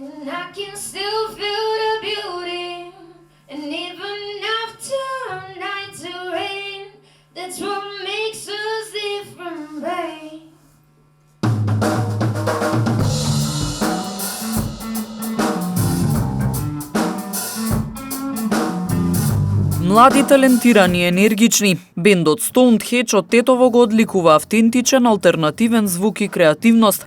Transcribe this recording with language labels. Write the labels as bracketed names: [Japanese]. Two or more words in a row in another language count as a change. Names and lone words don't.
[English] I can still feel the beauty, and even after nights of rain, that's what makes us different, babe. [Macedonian] Млади, талентирани и енергични, бендот Stoned од Тетово го одликува автентичен, алтернативен звук и креативност.